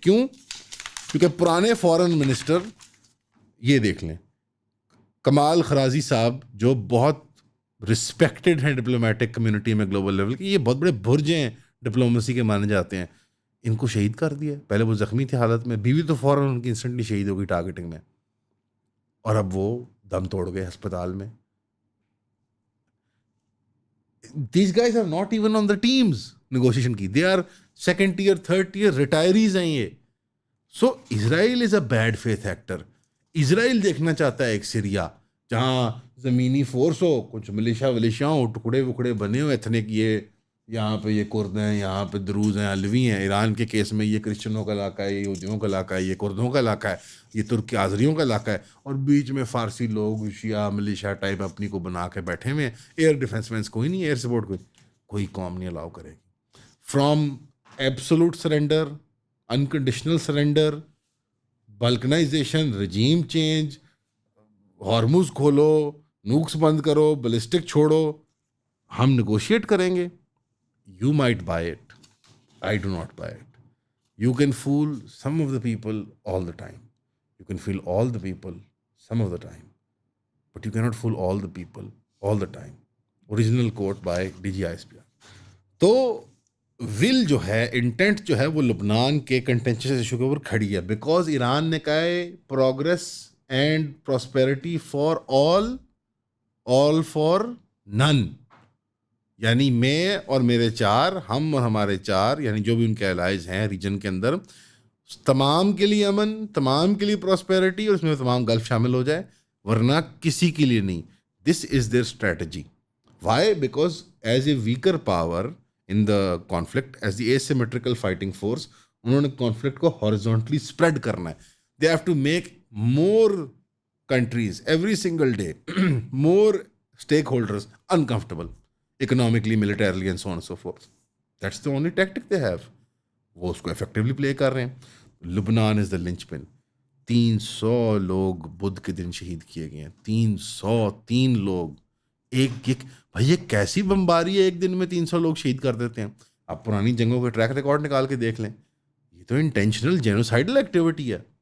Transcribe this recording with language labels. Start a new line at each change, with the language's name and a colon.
Urdu: کیوں؟ کیونکہ پرانے فارن منسٹر، یہ دیکھ لیں کمال خرازی صاحب جو بہت رسپیکٹڈ ہیں ڈپلومیٹک کمیونٹی میں گلوبل لیول کے، یہ بہت بڑے برج ہیں ڈپلومیسی کے مانے جاتے ہیں، ان کو شہید کر دیا. پہلے وہ زخمی تھے حالت میں، بیوی تو فوراً ان کی انسٹنٹلی شہید ہو گئی ٹارگیٹنگ میں، اور اب وہ دم توڑ گئے ہسپتال میں.
English: These guys are not even on the teams negotiation کی. They are second tier, third tier retirees
Urdu: ہیں یہ.
English: So Israel is a bad faith actor.
Urdu: اسرائیل دیکھنا چاہتا ہے ایک سیریا جہاں زمینی فورس ہو، کچھ ملیشیا ہو، ٹکڑے وکڑے بنے ہو ایتھنک، یہ یہاں پہ یہ کرد ہیں، یہاں پہ دروز ہیں، علوی ہیں. ایران کے کیس میں یہ کرسچنوں کا علاقہ ہے، یہ یہودیوں کا علاقہ ہے، یہ کردوں کا علاقہ ہے، یہ ترک آذریوں کا علاقہ ہے، اور بیچ میں فارسی لوگ شیعہ ملیشیا ٹائپ اپنی کو بنا کے بیٹھے ہوئے ہیں. ایئر ڈیفنس مینس کوئی نہیں، ایئر سپورٹ کوئی قوم نہیں الاؤ کرے گی.
English: from absolute surrender,
Urdu: unconditional surrender, بلکنائزیشن، regime change, ہارموز کھولو، نوکس بند کرو، بلسٹک چھوڑو، ہم نیگوشیٹ کریں گے.
English: You might buy it, I do not buy it. You can fool some of the people all the time, you can fool all the people some of the time, but you can not fool all the people all the time. Original quote by D G I S P R.
Urdu: تو ول جو ہے، intent جو ہے، وہ لبنان کے کنٹینشس issue کے اوپر کھڑی ہے، بیکاز ایران نے کہا ہے
English: Progress and prosperity for all for none.
Urdu: یعنی میں اور میرے چار، ہم اور ہمارے چار، یعنی جو بھی ان کے الائز ہیں ریجن کے اندر، تمام کے لیے امن، تمام کے لیے پراسپیرٹی، اور اس میں تمام گلف شامل ہو جائے، ورنہ کسی کے لیے نہیں.
English: This is their strategy. Why? Because as a weaker power in the conflict, as the asymmetrical fighting force،
Urdu: انہوں نے کانفلکٹ کو ہارزونٹلی اسپریڈ کرنا ہے.
English: They have to make more countries every single day more stakeholders uncomfortable economically, militarily and so on and so forth. That's the only tactic they have.
Urdu: وہ اس کو effectively پلے کر رہے ہیں.
English: لبنان is the linchpin پن.
Urdu: 300 لوگ بدھ کے دن شہید کیے گئے ہیں. 303 لوگ. ایک بھائی یہ کیسی بمباری ہے، ایک دن میں 300 لوگ شہید کر دیتے ہیں. آپ پرانی جنگوں کے ٹریک ریکارڈ نکال کے دیکھ لیں. یہ تو انٹینشنل جینوسائڈل ایکٹیویٹی ہے.